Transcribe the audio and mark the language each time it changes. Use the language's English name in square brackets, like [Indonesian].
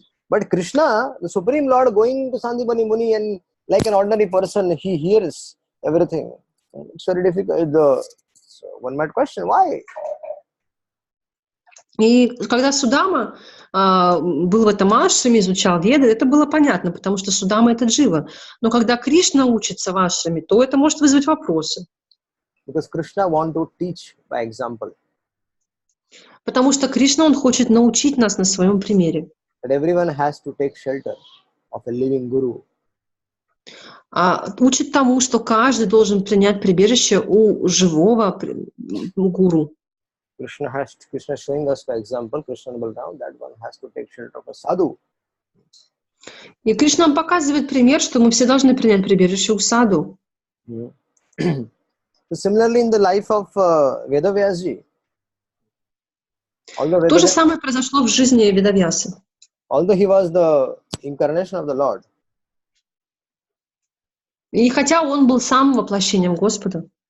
[English] But Krishna, the Supreme Lord, going to Sandipani Muni and like an ordinary person, he hears everything. It's very difficult. So one might question why. [Russian] И когда Судама был в этом ашраме, изучал Веды, это было понятно, потому что Судама — это джива. Но когда Кришна учится в ашраме, то это может вызвать вопросы. [English] Because Krishna wants to teach by example. [Russian] Потому что Кришна, он хочет научить нас на своем примере. [English] That everyone has to take shelter of a living guru. [Russian] Учит тому, что каждый должен принять прибежище у живого гуру. [English] Krishna showing us by example, Krishna and Balram, that one has to take shelter of a sadhu. [Russian] И Кришна нам показывает пример, что мы все должны принять прибежище у саду. [English] So similarly, in the life of Vedavyasji, [Russian] То же самое произошло в жизни Ведавьясы. [English] Although he was the incarnation of the Lord, [Russian] И хотя он был самым воплощением Господа,